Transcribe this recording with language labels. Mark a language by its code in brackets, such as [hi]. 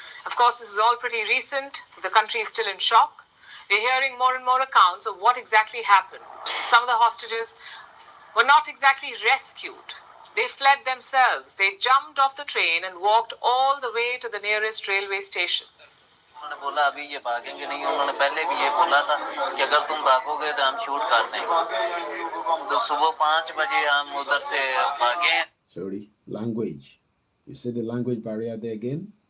[en] Of course, this is all pretty recent, so the country is still in shock. We're hearing more and more accounts of what exactly happened. Some of the hostages were not exactly rescued. They fled themselves. They jumped off the train and walked all the way to the nearest railway station. [hi] उन्होंने बोला अभी ये भागेंगे नहीं उन्होंने पहले भी ये बोला था कि अगर तुम भागोगे तो हम शूट कर देंगे तो सुबह 5 बजे हम उधर से भागे. [en] Sorry, language. You see the language barrier there again?